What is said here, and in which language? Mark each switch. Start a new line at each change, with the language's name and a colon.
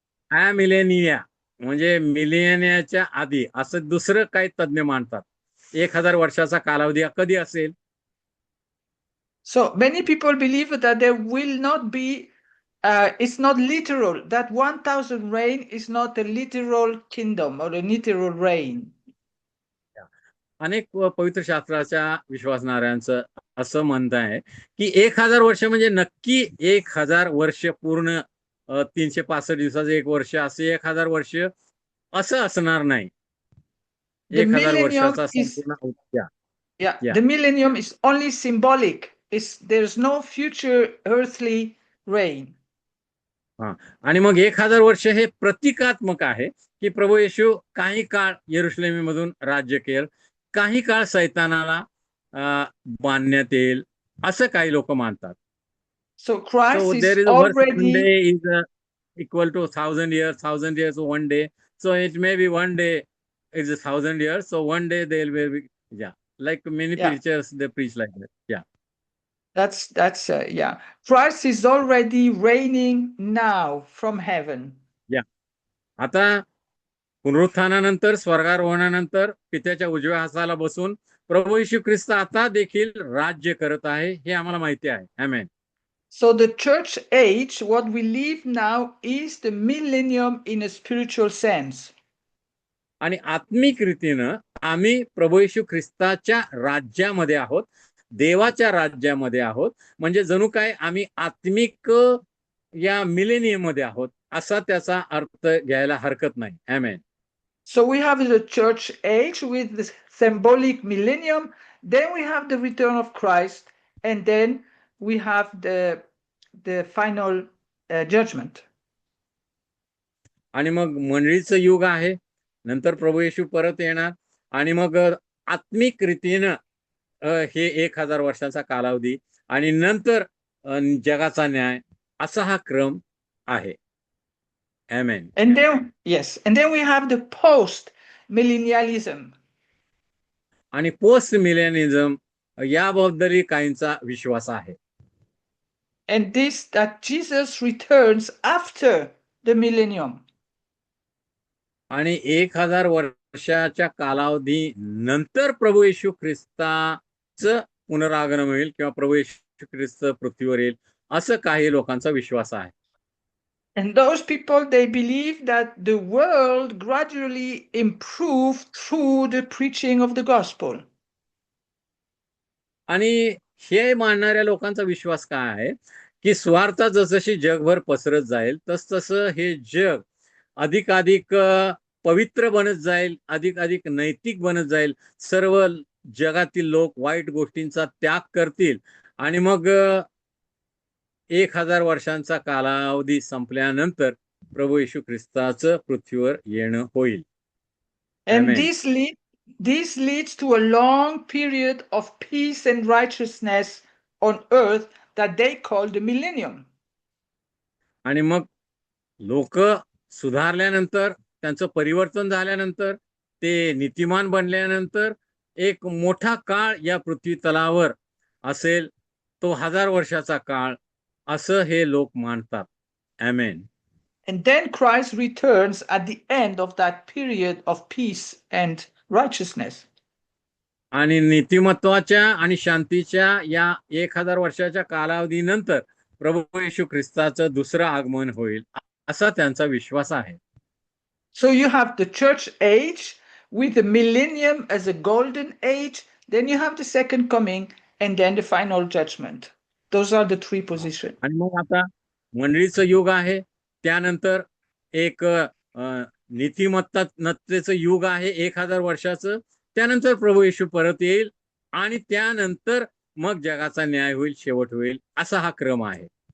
Marathi: Amillennia म्हणजे मिलेनियाच्या आधी असं दुसरं काही तज्ञ मानतात. 1000 वर्षाचा कालावधी कधी असेल?
English: So many people believe that there will not be, it's not literal, that 1000 reign is not a literal kingdom or a literal reign.
Marathi: अनेक पवित्र शास्त्राच्या विश्वासणाऱ्यांचं असं म्हणणं आहे की 1000 वर्ष म्हणजे नक्की 1000 वर्ष पूर्ण 365 दिवसाचं 1 वर्ष असे 1000 वर्ष असं असणार नाही. 1000 वर्षाचा संपूर्ण
English: The millennium is only symbolic. There's no future earthly reign.
Marathi: आणि मग 1000 वर्ष हे प्रतीकात्मक आहे की प्रभू येशू काही काळ यरुशलेमेमधून राज्य केल, काही काळ सैतानाला बांधण्यात येईल असं काही लोक मानतात.
English: So Christ is already one day is equal to 1000 years, 1000 years one day. So it may be one day is 1000 years. So one day they will be, like many preachers, they preach like that. Yeah. That's Christ is already reigning now from heaven.
Marathi: आता पुनरुत्थानानंतर, स्वर्गारोहणानंतर पित्याच्या उजव्या हाताला बसून प्रभू येशू ख्रिस्त आता देखील राज्य करत आहे, हे आम्हाला माहिती आहे. आमेन.
English: So the church age, what we live now, is the millennium in a spiritual sense.
Marathi: आणि आत्मिक रीतीनं आम्ही प्रभू येशू ख्रिस्ताच्या राज्यामध्ये आहोत, देवाच्या राज्यामध्ये आहोत. म्हणजे जणू काय आम्ही आत्मिक या मिलेनियम मध्ये आहोत, असा त्याचा अर्थ घ्यायला हरकत नाही. आमेन.
English: So we have the church age with the symbolic millennium, then we have the return of Christ, and then we have the final judgment.
Marathi: आणि मग मंडळीचं युग आहे, नंतर प्रभू येशू परत येणार, आणि मग आत्मिक रीतीनं हे 1000 वर्षाचा कालावधी, आणि नंतर जगाचा न्याय, असा हा क्रम आहे. आमेन.
English: And then we have the post millennialism.
Marathi: आणि पोस्ट मिलेनिझम याबद्दलही काहींचा विश्वास आहे.
English: And this that Jesus returns after the millennium.
Marathi: आणि 1000 वर्षाच्या कालावधी नंतर प्रभू येशू ख्रिस्ताचं पुनरागमन होईल, किंवा प्रभू येशू ख्रिस्त पृथ्वीवर येईल, असं काही लोकांचा विश्वास आहे.
English: And those people, they believe that the world gradually improved through the preaching of the gospel.
Marathi: आणि हे मानणाऱ्या लोकांचा विश्वास काय आहे, की स्वार्थ जसशी जगभर पसरत जाईल, तसतसं हे जग अधिकाधिक पवित्र बनत जाईल, अधिकाधिक नैतिक बनत जाईल. सर्व जगातील लोक वाईट गोष्टींचा त्याग करतील, आणि मग 1000 वर्षांचा कालावधी संपल्यानंतर प्रभू येशू ख्रिस्ताचं पृथ्वीवर येणं होईल.
English: And Amen. this leads to a long period of peace and righteousness on earth that they call the millennium.
Marathi: आणि मग लोक सुधारल्यानंतर, त्यांचं परिवर्तन झाल्यानंतर, ते नीतिमान बनल्यानंतर एक मोठा काळ या पृथ्वी तलावर असेल, तो 1000 वर्षाचा काळ, असं हे लोक मानतात. आमेन.
English: And then Christ returns at the end of that period of peace and righteousness.
Marathi: आणि नीतिमत्वाच्या आणि शांतीच्या या 1000 वर्षाच्या कालावधीनंतर प्रभू येशू ख्रिस्ताचं दुसरं आगमन होईल, असा त्यांचा विश्वास आहे.
English: So you have the church age with the millennium as a golden age, then you have the second coming, and then the final judgment. Those are the three positions.
Marathi: आणि मग आता मंडळीचं युग आहे, त्यानंतर एक नीतिमत्तेचं युग आहे 1000 वर्षाचं, त्यानंतर प्रभू येशू परत येईल, आणि त्यानंतर मग जगाचा न्याय होईल, शेवट होईल, असा हा क्रम आहे.